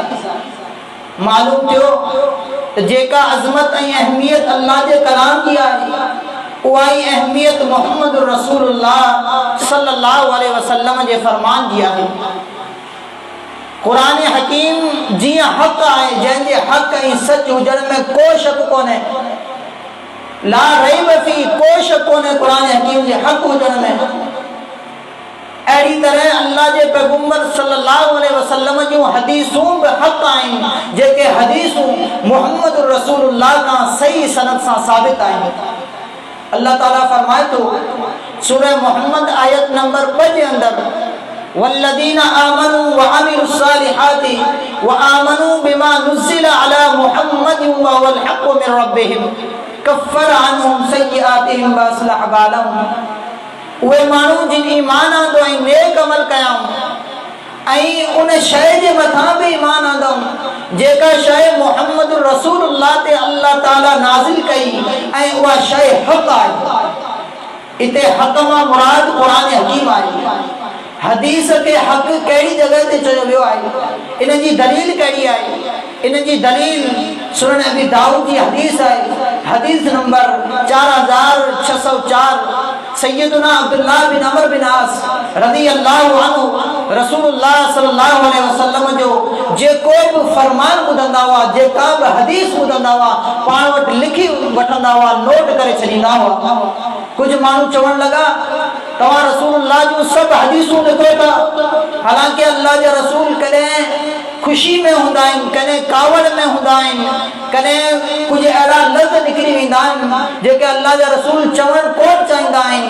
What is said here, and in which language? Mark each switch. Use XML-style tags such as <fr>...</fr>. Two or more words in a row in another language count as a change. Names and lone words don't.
<sd>मालूम थियो त जेका अज़मत ऐं अहमियत अल्लाह जे कलाम जी आहे, उहा ई अहमियत मोहम्मद रसूलुल्लाह</sd> <ar>صلى الله عليه وسلم</ar> <sd>जे फ़रमान जी आहे। क़ुरान हकीम जीअं हक़ आहे, जंहिंजे हक़ ऐं सच हुजण में को शक कोन्हे,</sd> <ar>لا ريب فيه,</ar> <sd>को शक कोन्हे क़ुरान हकीम जे हक़ हुजण में। अहिड़ी तरह अल्लाह जे पैगंबर</sd> <ar>صلى الله عليه وسلم</ar> <sd>जूं हदीसूं बि हक़ आहिनि, जेके हदीसूं मुहम्मद रसूलुल्लाह खां सही सनद सां साबित आहिनि। अल्लाह ताला फरमाए थो सूरह मोहम्मद आयत नंबर 2 जे अंदर</sd> <ar>والذين آمنوا وعملوا الصالحات وآمنوا بما نزل على محمد وهو الحق من ربهم كفر عنهم سيئاتهم وأصلح بالهم.</ar> <sd>उहे माण्हू जिन ईमान आंदो ऐं नेक अमल कयाऊं ऐं उन शइ जे मथां बि ईमान आंदऊं जेका शइ मुहम्मद रसूलुल्लाह ते अल्लाह ताला नाज़िल कई ऐं उहा शइ हक़ आहे। इते हक़ मां मुराद क़ुरान हकीम आहे। हदीस के हक़ कहिड़ी जगह ते चयो वियो आहे, इन जी दलील कहिड़ी आहे? इन जी दलील सुनन अबी दाऊद</sd> <ur>کی حدیث ہے,</ur> <sd>हदीस नंबर 4604। सैयदना अब्दुल्लाह बिन अमर बिन आस</sd> <ar>رضي الله عنه</ar> <sd>रसूलुल्लाह</sd> <ar>صلى الله عليه وسلم</ar> <sd>जो जेको बि फरमान ॿुधंदा हुआ, जेका बि हदीस ॿुधंदा हुआ, पाण वटि लिखी वठंदा हुआ, नोट करे छॾींदा हुआ। कुछ माण्हू चवण लगा तव्हां रसूलुल्लाह जूं सभु हदीसूं लिखो था, हालांकि अल्लाह जा रसूल कॾहिं खुशी में हूंदा आहिनि, कॾहिं कावड़ में हूंदा आहिनि, कॾहिं कुछ अहिड़ा लफ़्ज़ निकिरी वेंदा आहिनि जेके अल्लाह जा रसूल चवण कोन चाहींदा आहिनि।</sd>